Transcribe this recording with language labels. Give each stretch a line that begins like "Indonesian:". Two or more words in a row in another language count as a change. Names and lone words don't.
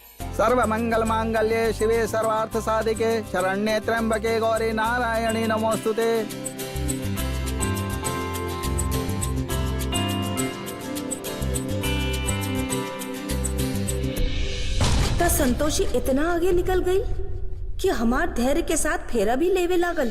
Sanskrit: सर्व मंगल मांगल्ये शिवे सर्वार्थ साधिके शरण्ये त्र्यंबके गौरी नारायणी नमोस्तुते।
Bhojpuri: ता संतोषी इतना आगे निकल गई कि हमार धैर्य के साथ फेरा भी लेवे लागल।